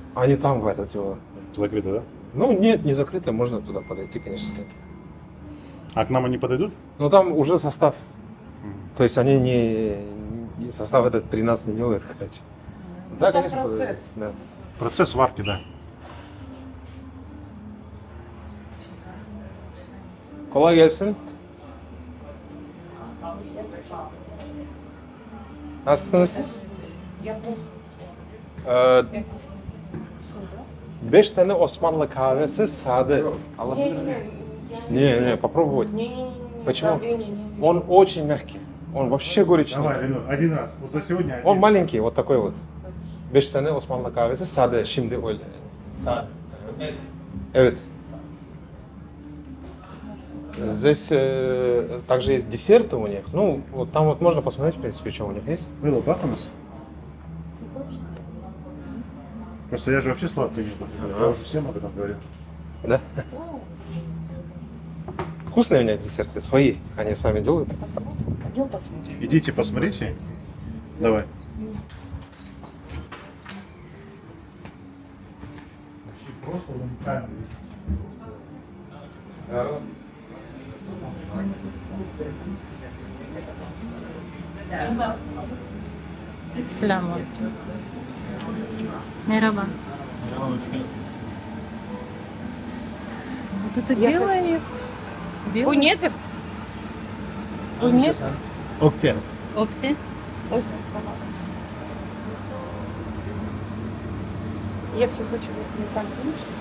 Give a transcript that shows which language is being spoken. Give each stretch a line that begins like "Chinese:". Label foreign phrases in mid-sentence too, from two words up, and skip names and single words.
Russian: Они там варят его. Закрыто, да? Ну, нет, не закрыто, можно туда подойти, конечно, снять. А к нам они подойдут? Но там уже состав. То есть они не состав этот при нас не делают, короче. Да, сам конечно, подойдут. процесс. Да. Процесс варки, да.
Turkish: Kolay gelsin. Nasılsınız? Ee, 5 tane Osmanlı kahvesi sade. Alabilir miyim?
Russian: Не, попробовать. Почему? Он очень мягкий. Он вообще горечный. Давай, Ленор, один раз. Вот за сегодня один. Он маленький, вот такой вот.
Turkish: 5 tane Osmanlı kahvesi sade. Şimdi öyle. Saat. Hepsi. Evet.
Russian: Здесь также есть десерты у них. Ну, вот там вот можно посмотреть, в принципе, что у них есть. Было бах у нас? Просто я же вообще сладкое не люблю. Я уже всем об этом говорил. Да? Вкусные у них десерты, свои. Они сами делают. Пойдем посмотрим. Идите, посмотрите. Давай. Просто уникально.
Turkish: Selamünaleyküm. Merhaba.
Russian: Вот это белое. Ой, нет. Ой, нет. Oktyan. Опти. Ой, я все хочу вот не так, видишь,